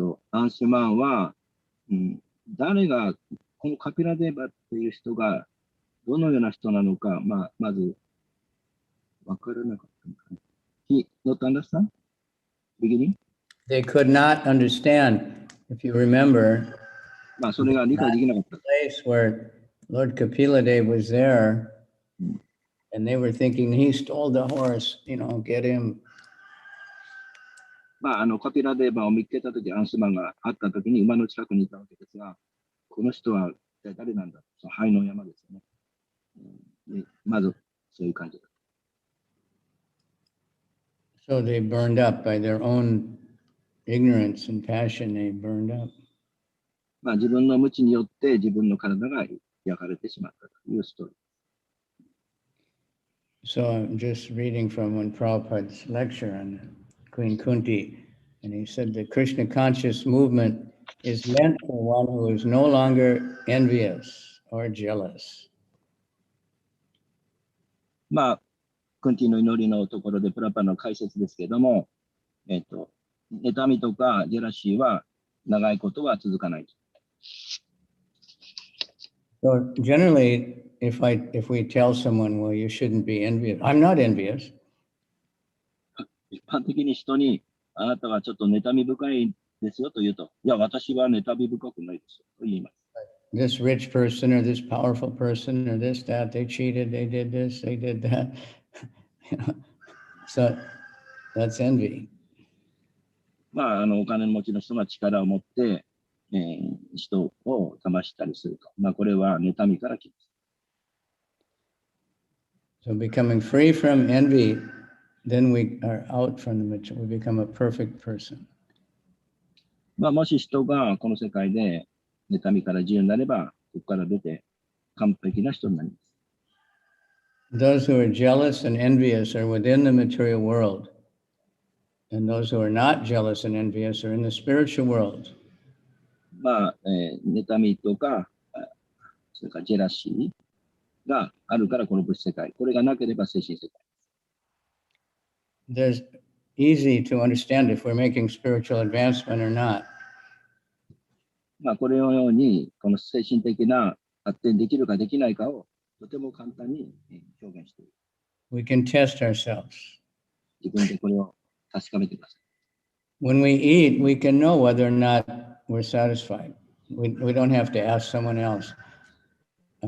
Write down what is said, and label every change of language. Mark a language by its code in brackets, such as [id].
[ja] アンシュマンは、誰が、このカピラデーバっていう人が、どのような人なのか、まず、わからなかったのかな。 [en] He not understand? Beginning? They could not understand, if you remember, [ja] それが理解できなかった。 [en] the place where Lord Kapiladev was there, and they were thinking he stole the horse, get him. [ja] カピラデーバを見つけたとき、アンスマンが会ったときに馬の近くにいたわけですが、この人は一体誰なんだ、その灰の山ですよね。まず、そういう感じだ。 [en] So they burned up by their own ignorance and passion, they burned up. [ja] 自分の無知によって自分の体が焼かれてしまったというストーリー。 [en] So I'm just reading from one Prabhupada's lecture on Queen Kunti, and he said the Krishna conscious movement is meant for one who is no longer envious or jealous. [ja] クンティの祈りのところでプラパの解説ですけれども、妬みとかジェラシーは長いことは続かない。 [en] So generally, if we tell someone, well, you shouldn't be envious, I'm not envious. [ja] 一般的に人に、あなたはちょっと妬み深いですよと言うと、いや、私は妬み深くないですよと言います。 [en] This rich person or this powerful person or this, that, they cheated, they did this, they did that. So that's envy. [ja] お金持ちの人が力を持って、人を騙したりすると。これは妬みから来ます。 [en] So becoming free from envy, then we are out from the material, we become a perfect person. [ja] もし人がこの世界で妬みから自由になれば、ここから出て完璧な人になります。 [en] Those who are jealous and envious are within the material world. And those who are not jealous and envious are in the spiritual world. [ja] 妬みとか、それからジェラシがあるからこの物質世界。これがなければ精神世界。 [en] There's easy to understand if we're making spiritual advancement or not. [ja] まあ、これのように、この精神的な発展できるかできないかをとても簡単に表現している。 [en] We can test ourselves. [ja] 自分でこれを確かめてください。 [en] When we eat, we can know whether or not we're satisfied. We don't have to ask someone else, am I